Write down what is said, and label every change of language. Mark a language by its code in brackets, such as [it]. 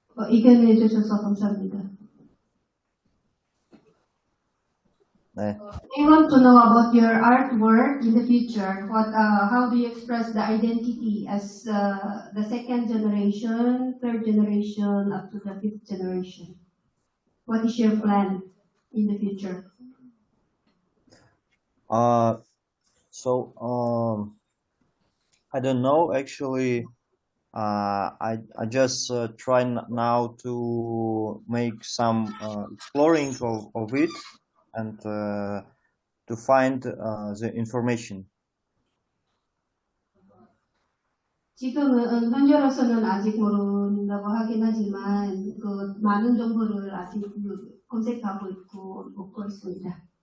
[ko] 의견해 주셔서 감사합니다. 네. [en] I want to know about your artwork in the future. How do you express the identity as the second generation, third generation, up to the fifth generation? What is your plan in the future? I don't know actually. I just try now to make some exploring of it and to find the information. [ko] 지금은 현재로서는 아직 모른다고 하긴 하지만 그 많은 정보를 아직 검색하고 있고 얻고 있습니다.